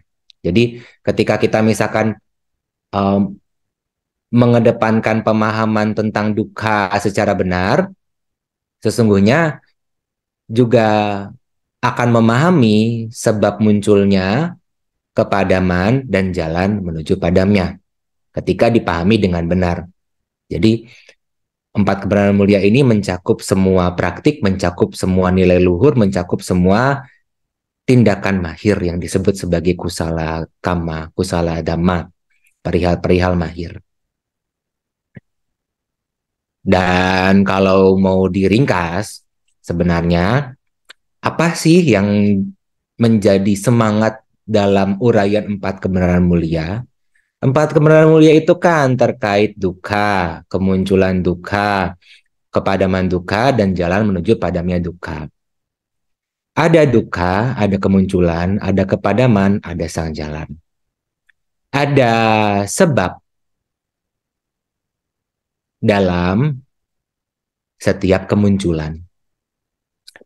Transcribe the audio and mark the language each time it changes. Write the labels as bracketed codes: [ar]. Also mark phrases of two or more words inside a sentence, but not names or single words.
[id] Jadi ketika kita misalkan mengedepankan pemahaman tentang dukkha secara benar, sesungguhnya juga akan memahami sebab munculnya kepadaman dan jalan menuju padamnya ketika dipahami dengan benar. Jadi 4 kebenaran mulia ini mencakup semua praktik, mencakup semua nilai luhur, mencakup semua tindakan mahir yang disebut sebagai [pi] kusala kama, kusala dhamma, [id] perihal-perihal mahir. Dan kalau mau diringkas, sebenarnya apa sih yang menjadi semangat dalam uraian 4 kebenaran mulia? 4 kebenaran mulia itu kan terkait dukkha, kemunculan dukkha, kepadaman dukkha, dan jalan menuju padamnya dukkha. Ada dukkha, ada kemunculan, ada kepadaman, ada sang jalan. Ada sebab dalam setiap kemunculan.